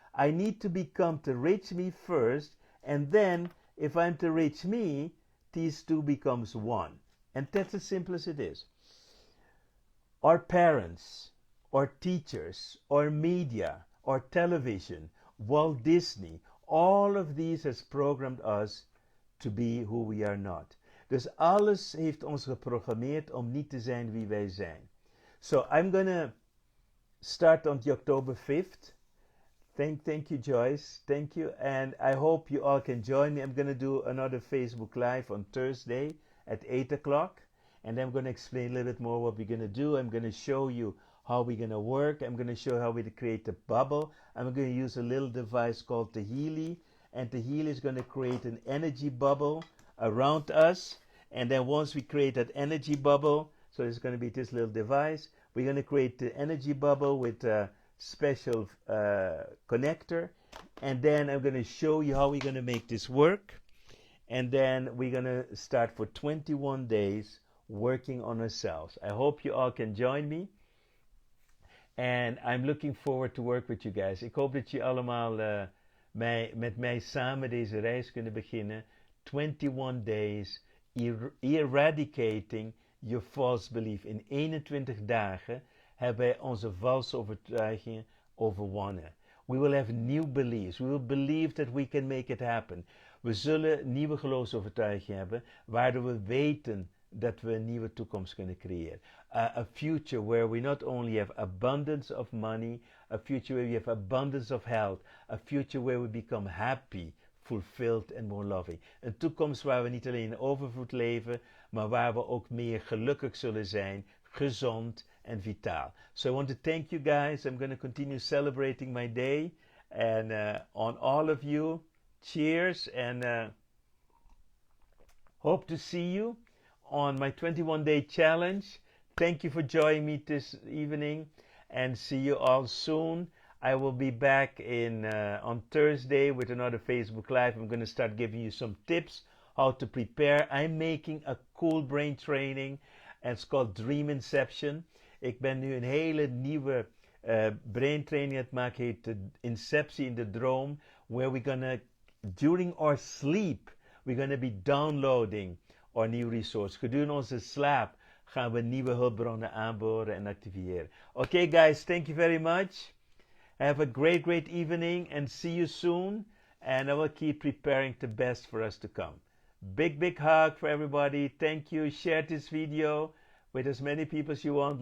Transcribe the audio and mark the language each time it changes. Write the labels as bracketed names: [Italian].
[English] I need to become the rich me first, and then if I'm the rich me, these 2 becomes one. And that's as simple as it is. Our parents, or teachers, or media, or television, Walt Disney, all of these has programmed us to be who we are not. [Dutch] Dus alles heeft ons geprogrammeerd om niet te zijn wie wij zijn. [English] So I'm gonna start on the October 5th. Thank you, Joyce. Thank you. And I hope you all can join me. I'm gonna do another Facebook Live on Thursday at 8 o'clock. And I'm gonna explain a little bit more what we're gonna do. I'm gonna show you how we're gonna work. I'm gonna show how we create a bubble. I'm gonna use a little device called the Healy. And the Healy is gonna create an energy bubble around us. And then once we create that energy bubble, so it's going to be this little device, we're going to create the energy bubble with a special connector. And then I'm going to show you how we're going to make this work. And then we're going to start for 21 days working on ourselves. I hope you all can join me. And I'm looking forward to work with you guys. [Dutch] Ik hoop dat je allemaal met mij samen deze reis kunnen beginnen. [English] 21 days. Eradicating your false belief. [Dutch] In 21 dagen hebben wij onze valse overtuigingen overwonnen. [English] We will have new beliefs. We will believe that we can make it happen. [Dutch] We zullen nieuwe geloofsovertuigingen hebben, waardoor we weten dat we een nieuwe toekomst kunnen creëren. [English] A future where we not only have abundance of money, a future where we have abundance of health, a future where we become happy, fulfilled and more loving. [Dutch] Een toekomst waar we niet alleen in overvloed leven, maar waar we ook meer gelukkig zullen zijn, gezond en vitaal. [English] So I want to thank you guys. I'm going to continue celebrating my day. And on all of you, cheers, and hope to see you on my 21-day challenge. Thank you for joining me this evening, and see you all soon. I will be back on Thursday with another Facebook Live. I'm going to start giving you some tips how to prepare. I'm making a cool brain training, and it's called Dream Inception. [Dutch] Ik ben nu een hele nieuwe brain training aan het maken, heet de Inceptie in de droom, [English] where we're gonna, during our sleep, we're gonna be downloading our new resource. [Dutch] Gedurende onze slaap gaan we nieuwe hulpbronnen aanboren en activeren. [English] Okay guys, thank you very much. Have a great evening, and see you soon. And I will keep preparing the best for us to come. Big hug for everybody. Thank you. Share this video with as many people as you want.